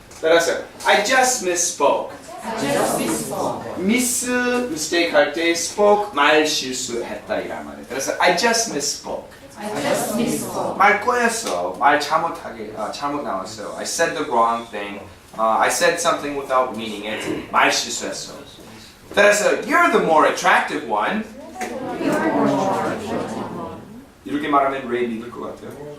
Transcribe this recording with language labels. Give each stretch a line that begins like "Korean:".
Korean: 따라서
English: I just misspoke.
Korean: mistake 할 때 spoke 말 실수했다 이란 말이에요. 그래서
English: I just misspoke.
Korean: 말 꼬였어. 말 잘못 나왔어요.
English: I said the wrong thing. I said something without meaning it.
Korean: 말 실수했어. 따라서
English: you're the more attractive one.
Korean: 이렇게 말하면 레이 믿을 것 같아요?